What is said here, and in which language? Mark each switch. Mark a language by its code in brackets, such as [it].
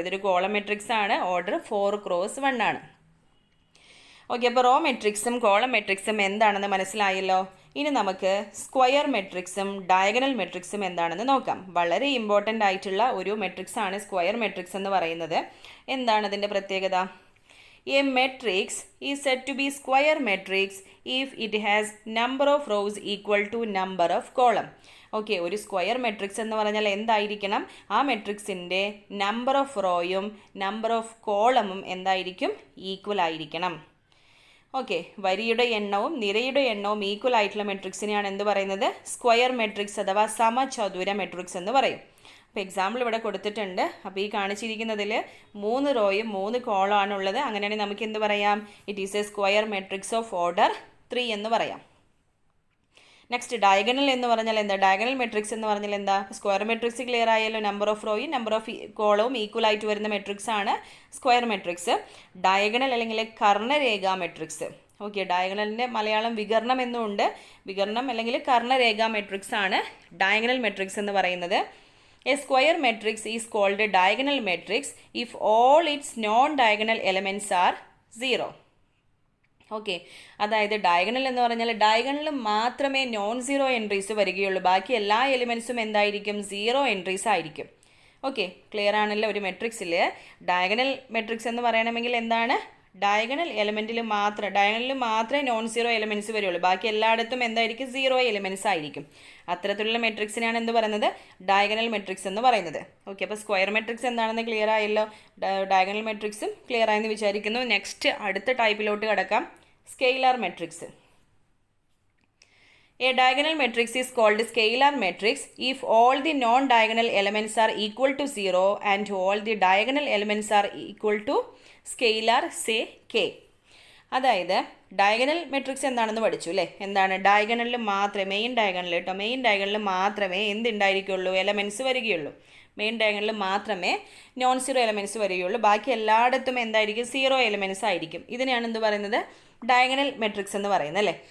[ml] ഇതൊരു column matrix ആണ്, order 4x1 ആണ്. ഓക്കെ, അപ്പോൾ റോ മെട്രിക്സും കോളം മെട്രിക്സും എന്താണെന്ന് മനസ്സിലായല്ലോ. ഇനി നമുക്ക് സ്ക്വയർ മെട്രിക്സും ഡയഗണൽ മെട്രിക്സും എന്താണെന്ന് നോക്കാം. വളരെ ഇമ്പോർട്ടൻ്റ് ആയിട്ടുള്ള ഒരു മെട്രിക്സ് ആണ് സ്ക്വയർ മെട്രിക്സ് എന്ന് പറയുന്നത്. എന്താണ് അതിൻ്റെ പ്രത്യേകത? [en] A matrix is said to be square matrix if it has number of rows equal to number of column. [ml] Okay, ഒരു സ്ക്വയർ മെട്രിക്സ് എന്ന് പറഞ്ഞാൽ എന്തായിരിക്കണം? ആ മെട്രിക്സിൻ്റെ നമ്പർ ഓഫ് റോയും നമ്പർ ഓഫ് കോളമും എന്തായിരിക്കും? ഈക്വൽ ആയിരിക്കണം. ഓക്കെ, വരിയുടെ എണ്ണവും നിരയുടെ എണ്ണവും ഈക്വൽ ആയിട്ടുള്ള മെട്രിക്സിനെയാണ് എന്ത് പറയുന്നത്? സ്ക്വയർ മെട്രിക്സ് അഥവാ സമചതുര മെട്രിക്സ് എന്ന് പറയും. അപ്പോൾ എക്സാമ്പിൾ ഇവിടെ കൊടുത്തിട്ടുണ്ട്. അപ്പോൾ ഈ കാണിച്ചിരിക്കുന്നതിൽ 3 റോയും 3 കോളമാണ് ഉള്ളത്. അങ്ങനെയാണെങ്കിൽ നമുക്ക് എന്ത് പറയാം? [en] it is a square matrix of order 3 [ml] എന്ന് പറയാം. നെക്സ്റ്റ് ഡയഗണൽ എന്ന് പറഞ്ഞാൽ എന്താ? ഡയഗണൽ മെട്രിക്സ് എന്ന് പറഞ്ഞാൽ എന്താ? സ്ക്വയർ മെട്രിക്സ് ക്ലിയർ ആയല്ലോ. Number of റോയും number of കോളവും equal ആയിട്ട് വരുന്ന മെട്രിക്സ് ആണ് സ്ക്വയർ മെട്രിക്സ്. ഡയഗണൽ അല്ലെങ്കിൽ കർണരേഖ മെട്രിക്സ്. ഓക്കെ, ഡയഗണലിൻ്റെ മലയാളം വികരണം എന്നുണ്ട്. വികരണം അല്ലെങ്കിൽ കർണരേഖ മെട്രിക്സ് ആണ് ഡയഗണൽ മെട്രിക്സ് എന്ന് പറയുന്നത്. [en] A square matrix is called a diagonal matrix if all its non-diagonal elements are 0. [ml] Okay, അതായത് ഡയഗണൽ എന്ന് പറഞ്ഞാൽ ഡയഗണലിൽ മാത്രമേ നോൺ സീറോ എൻട്രീസ് വരികയുള്ളൂ. ബാക്കി എല്ലാ എലിമെൻറ്റ്സും എന്തായിരിക്കും? 0 എൻട്രീസ് ആയിരിക്കും. ഓക്കെ, ക്ലിയർ ആണല്ലോ? ഒരു മെട്രിക്സിൽ ഡയഗണൽ മെട്രിക്സ് എന്ന് പറയണമെങ്കിൽ എന്താണ്? ഡയഗണൽ എലിമെൻറ്റിൽ മാത്രമേ നോൺ സീറോ എലിമെൻറ്റ്സ് വരുള്ളൂ. ബാക്കി എല്ലായിടത്തും എന്തായിരിക്കും? 0 എലിമെൻറ്റ്സ് ആയിരിക്കും. അത്തരത്തിലുള്ള മെട്രിക്സിനാണ് എന്ത് പറയുന്നത്? ഡയഗണൽ മെട്രിക്സ് എന്ന് പറയുന്നത്. ഓക്കെ, അപ്പോൾ സ്ക്വയർ മെട്രിക്സ് എന്താണെന്ന് ക്ലിയർ ആയല്ലോ. ഡയഗണൽ മെട്രിക്സും ക്ലിയർ ആയെന്ന് വിചാരിക്കുന്നു. നെക്സ്റ്റ് അടുത്ത ടൈപ്പിലോട്ട് കടക്കാം. Scalar matrix. [en] A diagonal matrix is called scalar matrix if all the non-diagonal elements are equal to 0 and all the diagonal elements are equal to scalar, say k. [ml] അതായത് diagonal matrix എന്താണെന്ന് പഠിച്ചു അല്ലേ? എന്താണ്? ഡയഗണലിൽ മാത്രമേ, main ഡയഗണലിൽ മാത്രമേ എന്തുണ്ടായിരിക്കുള്ളൂ? Elements വരികയുള്ളൂ. Main ഡയഗണലിൽ മാത്രമേ non zero elements വരികയുള്ളൂ. ബാക്കി എല്ലായിടത്തും എന്തായിരിക്കും? 0 എലമെൻറ്റ്സ് ആയിരിക്കും. ഇതിനെയാണ് എന്ത് പറയുന്നത്? ഡയഗണൽ മെട്രിക്സ് എന്ന് പറയുന്നത് അല്ലേ.